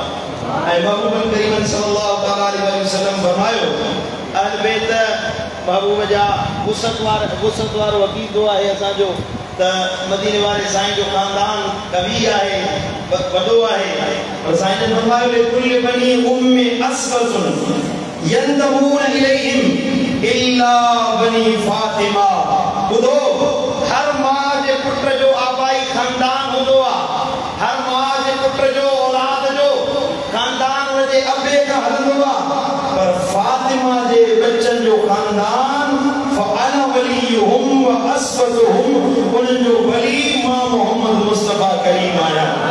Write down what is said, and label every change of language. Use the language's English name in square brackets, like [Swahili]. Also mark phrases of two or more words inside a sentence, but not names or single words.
[Sindhi] ऐं महबूब करीम [Arabic] صلى الله تعالى عليه وسلم [Sindhi] फरमायो, अहल बैत महबूब जा वुसत वारो अक़ीदो आहे असांजो त मदीने वारे साईं जो खानदान कवी आहे, वॾो आहे। पर साईं ने फरमायो, [Arabic] لكل بني أم عصبة ينتمون إليهم إلا بني فاطمة. [Sindhi] ॿुधो, हर मां जे पुट जो आबाई खानदान हूंदो आहे, हर मां जे पुट जो औलाद जो खानदान उनजे अबे खां हलंदो आहे, पर फातिमा जे बच्चन जो खानदान [Arabic] فأنا وليهم وعصبتهم, [Sindhi] उन्हनि जो वली मां मोहम्मद मुस्तफा करीम आया।